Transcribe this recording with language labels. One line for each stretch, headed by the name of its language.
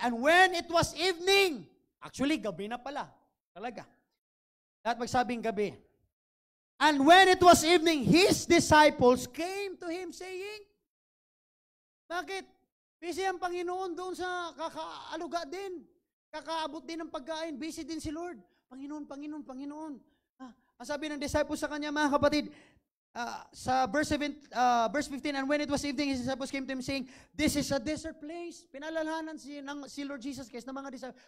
English: And when it was evening, actually,
Filipino: gabi na pala. Talaga. At magsabing gabi.
English: And when it was evening, his disciples came to him saying,
Filipino: bakit? Busy ang Panginoon doon sa kakaaluga din. Kakaabot din ng pagkain. Busy din si Lord. Panginoon, Panginoon, Panginoon. Ang sabi ng disciples sa kanya, mga kapatid, sa
English: verse 15, and when it was evening, his disciples came to him saying, this is a desert place.
Filipino: Pinalalhanan si Lord Jesus Christ ng mga disciples.